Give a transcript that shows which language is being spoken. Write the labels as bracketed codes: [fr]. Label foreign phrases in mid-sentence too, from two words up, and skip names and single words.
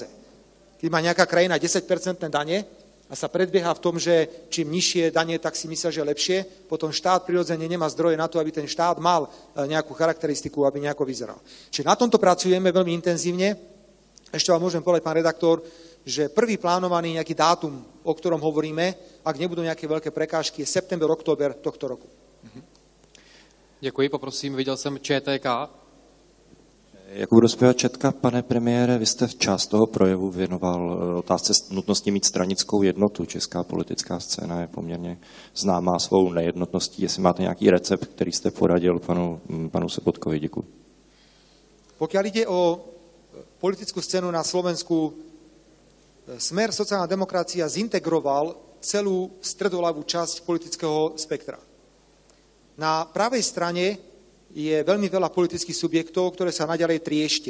[sk] Keď má nejaká krajina 10% dane a sa predbieha v tom, že čím nižšie dane, tak si myslia, že lepšie, potom štát prirodzene nemá zdroje na to, aby ten štát mal nejakú charakteristiku, aby nejako vyzeral. Čiže na tomto pracujeme veľmi intenzívne. Ešte vám môžem povedať, pán redaktor, že prvý plánovaný nejaký dátum, o ktorom hovoríme, ak nebudú nejaké veľké prekážky, je september, október tohto roku. [cs] Děkuji, poprosím, viděl jsem ČTK. Jakub Rozpěva, Četka, pane premiére, vy jste část toho projevu věnoval otázce nutnosti mít stranickou jednotu. Česká politická scéna je poměrně známá svou nejednotností. Jestli máte nějaký recept, který jste poradil panu Sobotkovi, děkuji. [sk] Pokiaľ ide o politickú scénu na Slovensku, Smer sociálna demokracia zintegroval celú stredoľavú časť politického spektra. Na pravej strane je veľmi veľa politických subjektov, ktoré sa naďalej trieštia.